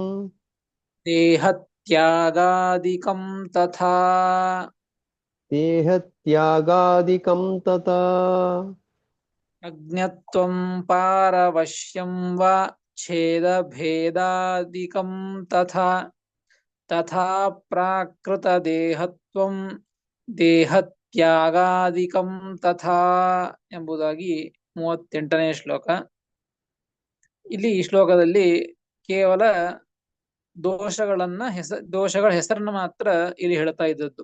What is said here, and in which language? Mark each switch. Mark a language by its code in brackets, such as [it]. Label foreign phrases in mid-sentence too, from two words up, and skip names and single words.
[sa] ದೇಹತ್ಯಾಗಾದಿಕಂ ತಥಾ. ದೇಹತ್ಯಾಗಾದಿಕಂ ತಥಾ. ಅಜ್ಞತ್ವಂ ಪಾರವಶ್ಯಂ ವಾ. ಛೇದ ಭೇದಾದಿಕಂ ತಥಾ. ತಥಾ ಪ್ರಾಕೃತ ದೇಹತ್ವಂ. ದೇಹತ್ಯಾಗಾದಿಕಂ ತಥಾ [kn] ಎಂಬುದಾಗಿ 38ನೇ ಶ್ಲೋಕ. ಇಲ್ಲಿ ಈ ಶ್ಲೋಕದಲ್ಲಿ ಕೇವಲ ದೋಷಗಳ ಹೆಸರನ್ನು ಮಾತ್ರ ಇಲ್ಲಿ ಹೇಳ್ತಾ ಇದ್ದದ್ದು.